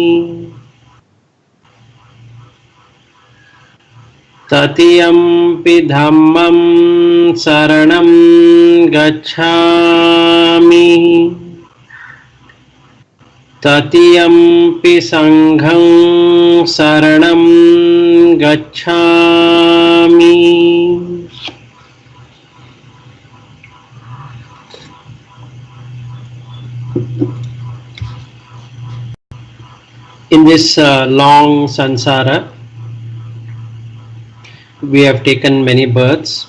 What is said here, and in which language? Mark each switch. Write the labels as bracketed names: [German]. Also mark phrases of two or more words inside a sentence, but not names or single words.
[Pali] Tatiyampi dhammam saranam gacchami. Tatiyampi sangham saranam gacchami. [English] In this long sansara, we have taken many births.